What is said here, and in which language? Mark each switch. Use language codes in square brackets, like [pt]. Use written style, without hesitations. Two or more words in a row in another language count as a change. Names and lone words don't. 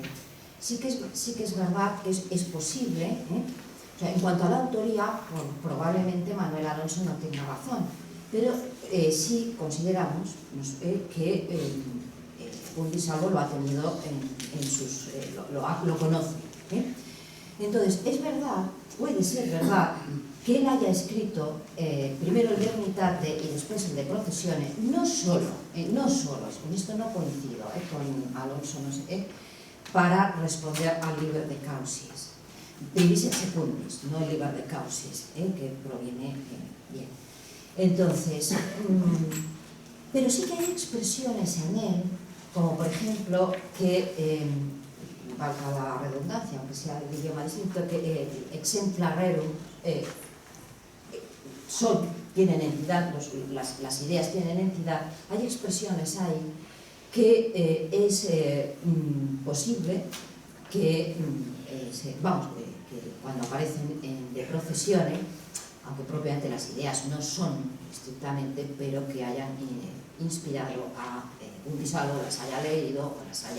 [es] Sí que es verdad que es posible, o sea, en cuanto a la autoría, probablemente Manuel Alonso no tenga razón, pero sí consideramos que Gundissalvo lo ha tenido lo conoce. Entonces, es verdad, puede ser verdad, que él haya escrito primero el de Unitate y después el de Procesione, no solo, con esto no coincido con Alonso, no sé, para responder al Liber de Causis. [la] Privis et secundis, [es] no el Liber de Causis, que proviene bien. Entonces, pero sí que hay expresiones en él, como por ejemplo que, valga la redundancia, aunque sea el idioma distinto, que [la] exempla rerum [es] tienen entidad, las ideas tienen entidad. Hay expresiones ahí que es posible que cuando aparecen en De Procesione, aunque propiamente las ideas no son estrictamente, pero que hayan inspirado a Gundissalvo, las haya leído o las haya.